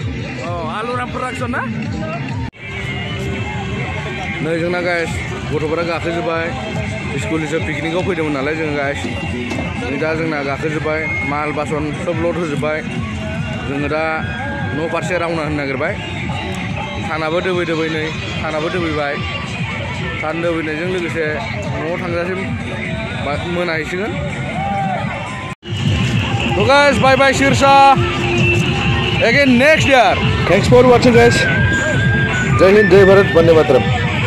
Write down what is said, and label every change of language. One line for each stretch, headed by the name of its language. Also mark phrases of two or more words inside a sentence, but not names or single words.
Bodo: आलुराम प्रडाक्सन ना नै जोंना गाइस गथ'फोरा गाखोजोब्बाय स्कुलनिसो पिकनिकआव फैदोंमोन नालाय जोङो गाइस दा जोंना गाखोजोब्बाय माल बासन सब लड होजोब्बाय जोङो दा न' फारसे रावना होनो नागिरबाय सानाबो दोबै नै सानाबो दोबैबाय सान दोबैनायजों लोगोसे न'आव थांजासिम मोनाहैसिगोन
English: So guys, bye bye
Bodo: Sirsa.
English: Again next year. Thanks for watching guys.
Hindi: जय हिंद, जय भारत, वंदे मातरम्.